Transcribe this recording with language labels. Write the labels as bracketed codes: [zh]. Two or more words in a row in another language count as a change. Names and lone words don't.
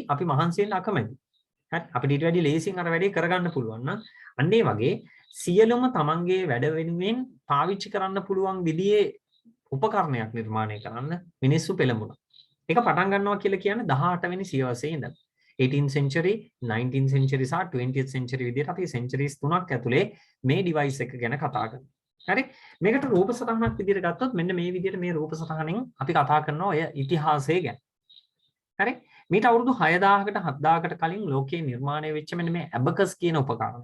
[si] අපි මහන්සි වෙන්න අකමැති. හරි. අපිට ඊට වැඩි ලේසියෙන් අර වැඩේ කරගන්න පුළුවන් නම් අන්න ඒ වගේ සියලුම තමන්ගේ වැඩ වෙනුවෙන් පාවිච්චි කරන්න පුළුවන් විදිහේ උපකරණයක් නිර්මාණය කරන්න මිනිස්සු පෙළඹුණා. ඒක පටන් ගන්නවා කියලා කියන්නේ 18 වෙනි සියවසේ ඉඳන් [en] 18th century, 19th century [si] සහ [en] 20th century [si] විදිහට අපි centuries තුනක් ඇතුලේ මේ device එක ගැන කතා කරනවා. හරි. මේකට රූප සටහනක් විදිහට ගත්තොත් මෙන්න මේ විදිහට මේ රූප සටහනෙන් අපි කතා කරනවා ඔය ඉතිහාසය ගැන. හරි. මීට අවුරුදු 6000කට 7000කට කලින් ලෝකයේ නිර්මාණය වෙච්ච මෙන්න මේ ඇබකස් කියන උපකරණය.